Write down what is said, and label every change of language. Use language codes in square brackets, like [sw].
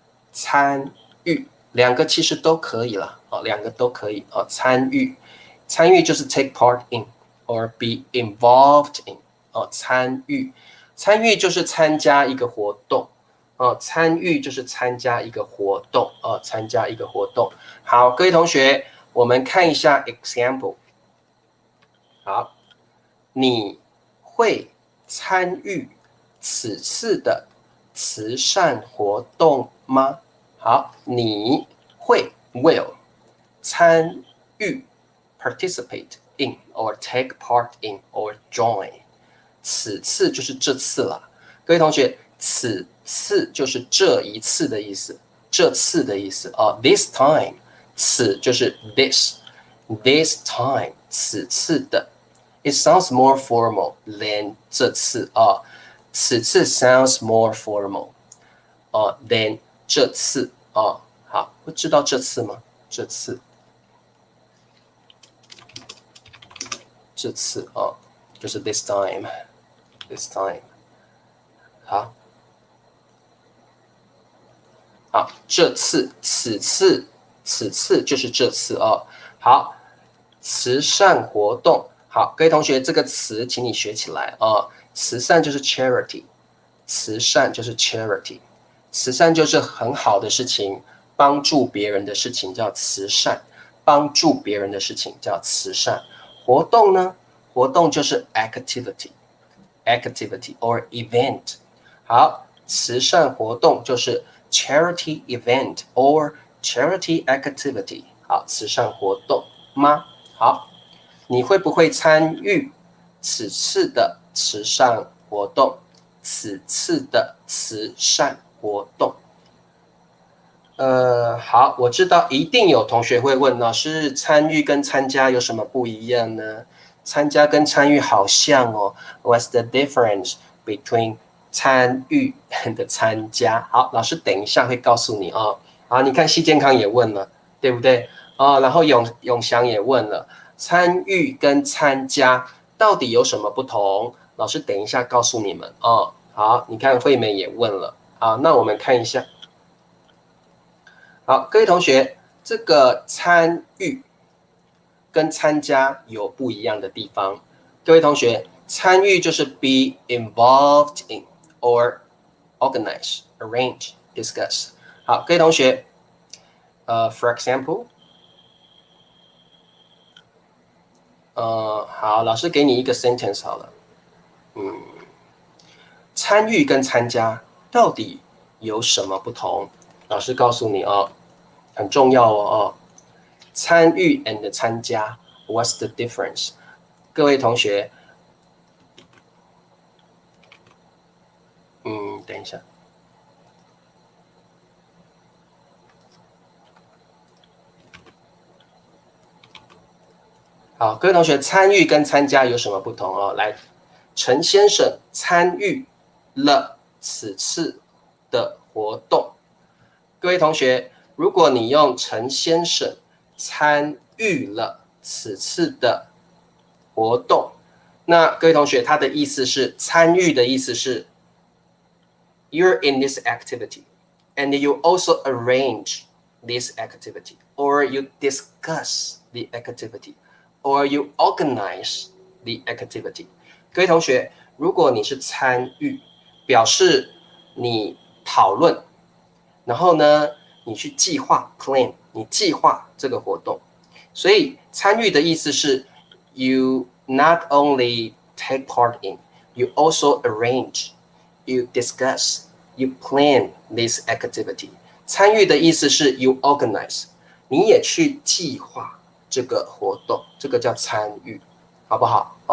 [zh] 参与两个其实都可以了两个都可以参与，参与就是 [en] take part in or be involved in [zh] 参与，参与就是参加一个活动参与就是参加一个活动参加一个活动。好，各位同学，我们看一下 example。好，你会参与此次的慈善活动吗？好，你会 will 参与 participate in or take part in or join。此次就是这次了，各位同学，此次就是这一次的意思，这次的意思 [en] this time， [zh] 此就是 this time， 此次的。 [en] It sounds more formal than 这次此次 sounds more formal than [zh] 这次好，会知道这次吗？这次就是 this time。好，这次此次就是这次好，慈善活动。好，各位同学，这个词请你学起来慈善就是 charity， 慈善就是 charity， 慈善就是很好的事情，帮助别人的事情叫慈善，帮助别人的事情叫慈善。活动呢？活动就是 [en] activity or event。 [zh] 好，慈善活动就是 [en] charity event or charity activity。 [zh] 好，慈善活动吗？好，你会不会参与此次的慈善活动？此次的慈善活动。好，我知道一定有同学会问，老师，参与跟参加有什么不一样呢？参加跟参与好像 [en] What's the difference between 参与 and 参加？ [zh] 好，老师等一下会告诉你好，你看西健康也问了，对不对然后永祥也问了，参与跟参加到底有什么不同？老师等一下告诉你们好，你看惠美也问了，好，那我们看一下。好，各位同学，这个参与跟参加有不一样的地方。各位同学，参与就是 [en] be involved in or organize, arrange, discuss。 [zh] 好，各位同学， [en] for example， [zh] 好，老师给你一个 sentence 好了，参与跟参加到底有什么不同？老师告诉你很重要参与 and 参加 ， [en] What's the difference？ [zh] 各位同学，等一下，好，各位同学，参与跟参加有什么不同来，陈先生参与了此次的活动。各位同学，如果你用陈先生参与了此次的活动，那各位同学，他的意思是参与的意思是 [en] you're in this activity and you also arrange this activity or you discuss the activity or you organize the activity。 [zh] 各位同学，如果你是参与，表示你讨论，然后呢，你去计划 plan， 你计划这个活动。所以参与的意思是 [en] you not only take part in, you also arrange, you discuss, you plan this activity。 [zh] 参与的意思是 [en] you organize， [zh] 你也去计划这个活动，这个叫参与，好不好？